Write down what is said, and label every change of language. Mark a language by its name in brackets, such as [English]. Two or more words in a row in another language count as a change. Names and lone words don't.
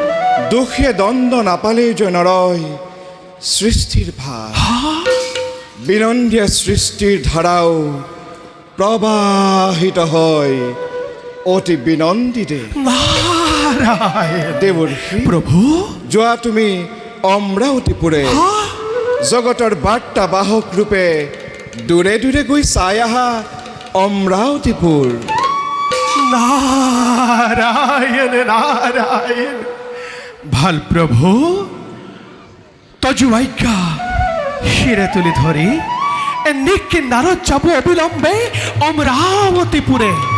[Assamese] দুখে দণ্ড নাপালে যে নৰয় সৃষ্টিৰ ভাৰ, বিনন্দীয়া সৃষ্টিৰ ধাৰাও প্ৰবাহিত হয় অতি বিনন্দীতে। নাৰায়ণ। দেৱৰ্ষি প্ৰভু যোৱা তুমি অমৰাৱতীপুৰে জগতৰ বাৰ্তা বাহক ৰূপে দূৰে দূৰে গৈ চাই আহা অমৰাৱতীপুৰ। নারায়ণ নারায়ণ। ভাল প্রভু তজুয়াইকা শিরে তুলি ধরি নিকিন্নারত যাব অবিলম্বে অমরাবতীপুরে।